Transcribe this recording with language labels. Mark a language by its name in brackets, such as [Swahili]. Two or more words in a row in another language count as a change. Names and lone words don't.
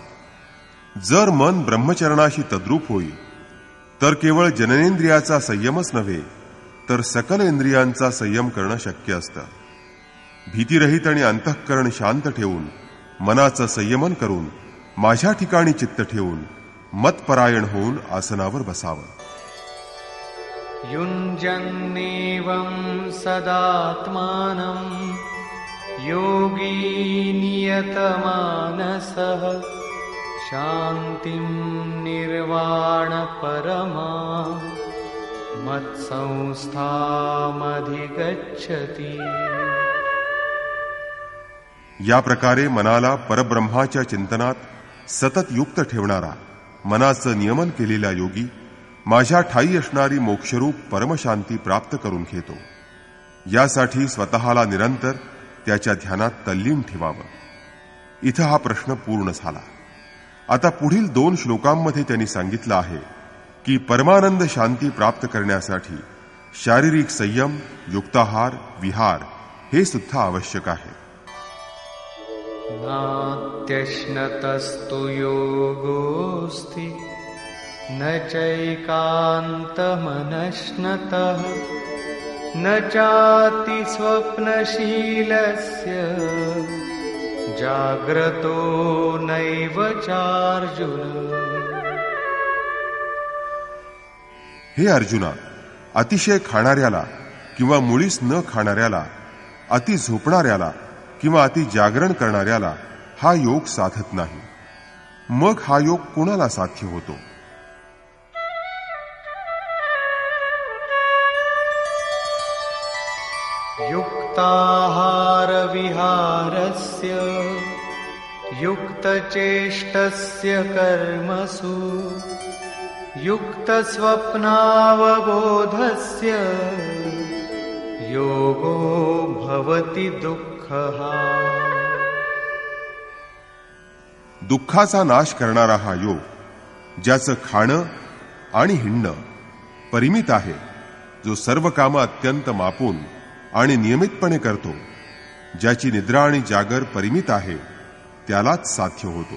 [Marathi] जर मन ब्रह्मचरणाशी तद्रूप होईल तर केवळ जननेंद्रियाचा संयमच नव्हे तर सकल इंद्रियांचा संयम करणं शक्य असतं. भीतिरहित आणि अंतःकरण शांत ठेवून मनाचं संयमन करून माझ्या ठिकाणी चित्त ठेवून मतपरायण होऊन आसनावर बसावं. [Sanskrit] युञ्जन्नेवं सदात्मानं योगी नियतमानसः शान्तिं निर्वाणपरमा मत्संस्थामधिगच्छति. [Marathi] या प्रकारे मनाला परब्रह्माच्या चिंतनात सतत युक्त ठेवणारा, मनाचं नियमन केलेला योगी माझ्या ठायी असणारी मोक्षरूप परमशांती प्राप्त करून घेतो. यासाठी स्वतःला निरंतर त्याच्या ध्यानात तल्लीन ठेवावं. इथं हा प्रश्न पूर्ण झाला. आता पुढील 2 श्लोकांमध्ये त्यांनी सांगितलं आहे की परमानंद शांती प्राप्त करण्यासाठी शारीरिक संयम, युक्ताहार, विहार हे सुद्धा आवश्यक आहे. [Sanskrit] नात्यश्नतस्तु योगोऽस्ति न चैकान्तमनश्नतः न चाति स्वप्नशीलस्य जाग्रतो नैव चार्जुन. [Marathi] हे अर्जुना, अतिशय खाणाऱ्याला किंवा मुळीच न खाणाऱ्याला, अति झोपणाऱ्याला किंवा अति जागरण करणाऱ्याला हा योग साधत नाही. मग हा योग कोणाला साध्य होतो? [Sanskrit] युक्ताहार विहारस्य युक्तचेष्टस्य कर्मसु युक्तस्वप्नावबोधस्य योगो भवति दुःखः. [Marathi] दुःखाचा नाश करणारा हा योग, ज्याचं खाणं आणि हिंडणं परिमित आहे, जो सर्व कामं अत्यंत मापून आणि नियमितपणे करतो, ज्याची निद्रा आणि जागर परिमित आहे, त्यालाच साध्य होतो.